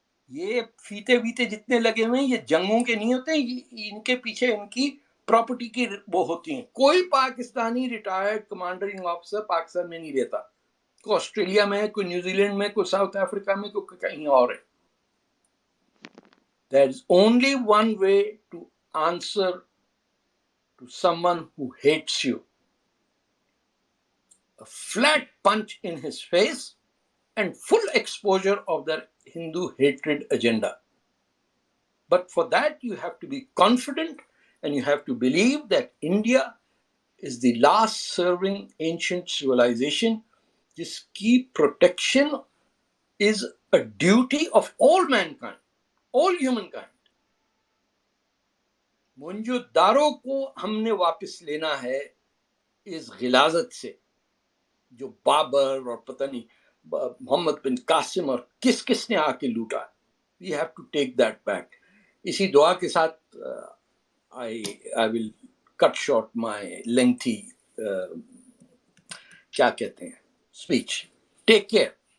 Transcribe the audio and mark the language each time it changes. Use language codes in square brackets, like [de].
[ur] یہ فیتے ویتے جتنے لگے ہوئے ہیں یہ جنگوں کے نہیں ہوتے ہیں، ان کے پیچھے ان کی پراپرٹی کی وہ ہوتی ہیں. کوئی پاکستانی ریٹائرڈ کمانڈرنگ آفیسر پاکستان میں نہیں رہتا، کوئی آسٹریلیا میں، کوئی نیوزی لینڈ میں، کوئی ساؤتھ افریقہ میں، کوئی کہیں اور ہے. [en] There is only one way to answer to someone who hates you: a flat punch in his face and full exposure of their Hindu hatred agenda. But for that you have to be confident, and you have to believe that India is the last serving ancient civilization [ur] جس کی [en] protection is a duty of all mankind, all humankind. [ur] Manju دارو کو ہم نے واپس لینا ہے اس غلاظت سے جو بابر اور پتہ نہیں محمد بن قاسم اور کس نے آ کے لوٹا. [en] We have to take that back. [ur] اسی دعا کے ساتھ [en] I will cut short my lengthy [ur] کیا کہتے ہیں [en] speech. Take care.